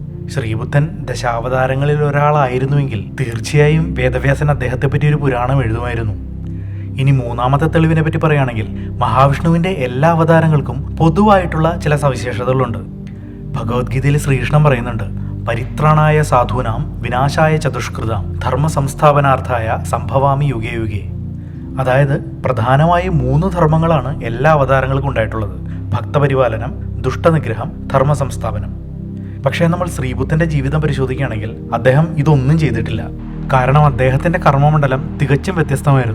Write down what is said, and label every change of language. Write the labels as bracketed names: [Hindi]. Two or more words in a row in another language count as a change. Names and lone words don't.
[Malayalam] ശ്രീബുദ്ധൻ ദശാവതാരങ്ങളിൽ ഒരാളായിരുന്നുവെങ്കിൽ തീർച്ചയായും വേദവ്യാസൻ അദ്ദേഹത്തെപ്പറ്റി ഒരു പുരാണം എഴുതുമായിരുന്നു. ഇനി മൂന്നാമത്തെ തെളിവിനെ പറ്റി പറയുകയാണെങ്കിൽ മഹാവിഷ്ണുവിന്റെ എല്ലാ അവതാരങ്ങൾക്കും പൊതുവായിട്ടുള്ള ചില സവിശേഷതകളുണ്ട്. ഭഗവത്ഗീതയിൽ ശ്രീകൃഷ്ണൻ പറയുന്നുണ്ട്, [Sanskrit] പരിത്രാണായ സാധൂനാം വിനാശായ ചതുഷ്കൃതാം ധർമ്മ സംസ്ഥാപനാർത്ഥായ സംഭവാമി യുഗേ യുഗേ. [Malayalam] അതായത് പ്രധാനമായും 3 ധർമ്മങ്ങളാണ് എല്ലാ അവതാരങ്ങൾക്കും ഉണ്ടായിട്ടുള്ളത്: ഭക്തപരിപാലനം, ദുഷ്ടനിഗ്രഹം, ധർമ്മ സംസ്ഥാപനം. പക്ഷേ നമ്മൾ ശ്രീബുദ്ധന്റെ ജീവിതം പരിശോധിക്കുകയാണെങ്കിൽ അദ്ദേഹം ഇതൊന്നും ചെയ്തിട്ടില്ല. കാരണം അദ്ദേഹത്തിന്റെ കർമ്മമണ്ഡലം തികച്ചും വ്യത്യസ്തമായിരുന്നു.